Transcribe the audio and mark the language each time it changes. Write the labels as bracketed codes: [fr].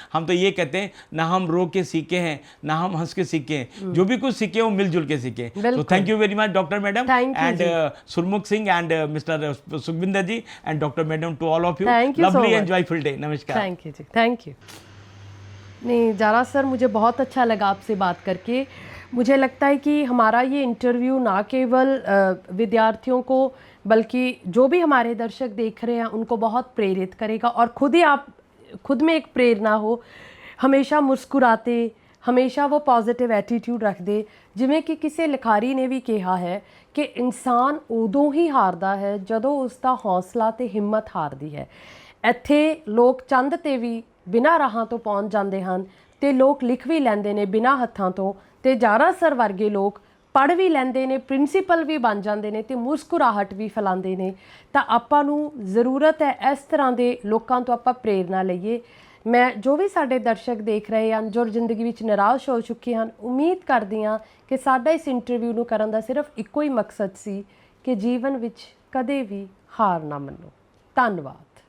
[hi] हम तो ये कहते हैं, ना हम रो के सीखे हैं, ना हम हंस के सीखे हैं, जो भी कुछ सीखे वो मिलजुल के सीखे। [en] So thank you very much, Dr. Madam, and Surmukh Singh and Mr. Sukhbinder ji and Dr. Madam, to all of you. Thank you Lovely so much. and joyful day. Namaskar. Thank you जी, thank you. [hi] नहीं Zara sir, मुझे बहुत अच्छा लगा आपसे बात करके। मुझे लगता है कि हमारा ये इंटरव्यू ना केवल विद्यार्थियों को, बल्कि जो भी हमारे दर्शक देख रहे हैं उनको बहुत प्रेरित करेगा, और आप खुद में एक प्रेरणा हो, हमेशा मुस्कुराते, हमेशा वो पॉजिटिव एटीट्यूड रख दे। जिमें कि किसी लिखारी ने भी कहा है कि इंसान उदों ही हारदा है [pa] ਜਦੋਂ ਉਸਦਾ ਹੌਸਲਾ ਤੇ ਹਿੰਮਤ ਹਾਰਦੀ ਹੈ। ਇੱਥੇ ਲੋਕ ਚੰਦ ਤੇ ਵੀ ਬਿਨਾਂ ਰਾਹਾਂ ਤੋਂ ਪਹੁੰਚ ਜਾਂਦੇ ਹਨ ਤੇ ਲੋਕ ਲਿਖ ਵੀ ਲੈਂਦੇ ਨੇ ਬਿਨਾਂ ਹੱਥਾਂ ਤੋਂ, ਤੇ ਜਾਰਾ ਸਰ ਵਰਗੇ ਲੋਕ ਪੜ੍ਹ ਵੀ ਲੈਂਦੇ ਨੇ, ਪ੍ਰਿੰਸੀਪਲ ਵੀ ਬਣ ਜਾਂਦੇ ਨੇ ਤੇ ਮੁਸਕਰਾਹਟ ਵੀ ਫੈਲਾਉਂਦੇ ਨੇ। ਤਾਂ ਆਪਾਂ ਨੂੰ ਜ਼ਰੂਰਤ ਹੈ ਇਸ ਤਰ੍ਹਾਂ ਦੇ ਲੋਕਾਂ ਤੋਂ ਆਪਾਂ ਪ੍ਰੇਰਨਾ ਲਈਏ। मैं जो भी साडे दर्शक देख रहे हैं जो जिंदगी विच निराश हो चुके हैं, उम्मीद करदी हाँ कि साडा इस इंटरव्यू नूं करन दा सिर्फ इक्को ही मकसद सी कि जीवन विच कदे भी हार ना मन्नो। धन्नवाद।